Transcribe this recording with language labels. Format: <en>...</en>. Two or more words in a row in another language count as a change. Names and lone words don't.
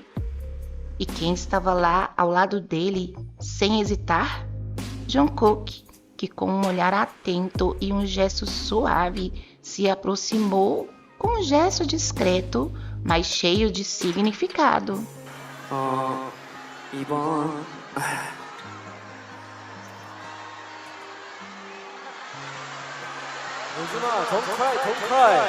<pt>E quem estava lá ao lado dele, sem hesitar? Jungkook, que com um olhar atento e um gesto suave se aproximou com um gesto discreto, mas cheio de significado.</pt> <ko>이번 영준아,</ko> <en>don't cry, don't cry.</en>